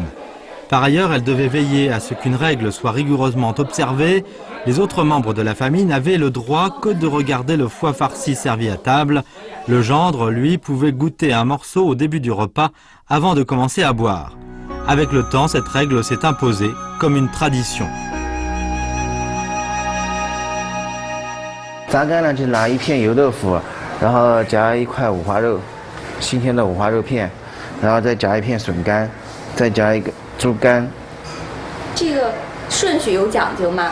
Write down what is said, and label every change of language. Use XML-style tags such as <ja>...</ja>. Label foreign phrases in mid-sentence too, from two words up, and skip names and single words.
<fr>Par ailleurs, elle devait veiller à ce qu'une règle soit rigoureusement observée. Les autres membres de la famille n'avaient le droit que de regarder le foie farci servi à table. Le gendre, lui, pouvait goûter un morceau au début du repas avant de commencer à boire. Avec le temps, cette règle s'est imposée comme une tradition.</fr> <zh>炸干呢，就拿1片油豆腐，然后夹1块五花肉，新鲜的五花肉片，然后再夹1片笋干，再夹1个猪肝。这个顺序有讲究吗？</zh>